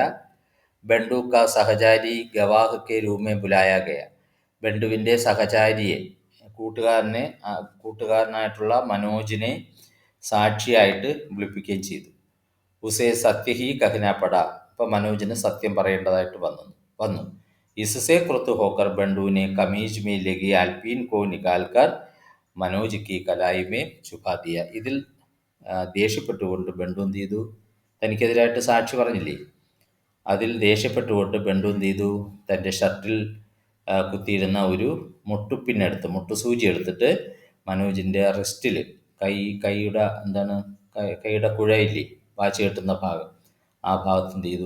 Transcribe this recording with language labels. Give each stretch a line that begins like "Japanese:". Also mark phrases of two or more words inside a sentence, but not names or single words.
Hindi: बंडू का सहचारी गवाह के रूप में बुलाया गया,
Malayalam: ബണ്ടുവിൻ്റെ സഹചാരിയെ, കൂട്ടുകാരനായിട്ടുള്ള മനോജിനെ സാക്ഷിയായിട്ട് വിളിപ്പിക്കുകയും ചെയ്തു.
Hindi: उसे सत्य ही कहना पड़ा,
Malayalam: ഇപ്പം മനോജിന് സത്യം പറയേണ്ടതായിട്ട് വന്നു.
Hindi: इससे क्रुद्ध होकर बंडू ने कमीज में लगी आल्पीन को निकालकर മനോജ് की कलाई में छुपा दिया.
Malayalam: ഇതിൽ ദേഷ്യപ്പെട്ടുകൊണ്ട് ബണ്ടു എന്ത് ചെയ്തു? തനിക്കെതിരായിട്ട് സാക്ഷി പറഞ്ഞില്ലേ, അതിൽ ദേഷ്യപ്പെട്ടുകൊണ്ട് ബണ്ടു എന്ത് ചെയ്തു? തൻ്റെ ഷർട്ടിൽ കുത്തിയിരുന്ന ഒരു മുട്ടുസൂചി എടുത്തിട്ട് മനോജിൻ്റെ റിസ്റ്റിൽ, കൈയുടെ കുഴയില്ലേ, വാച്ച് കെട്ടുന്ന ഭാഗം, ആ ഭാഗത്ത് എന്ത് ചെയ്തു?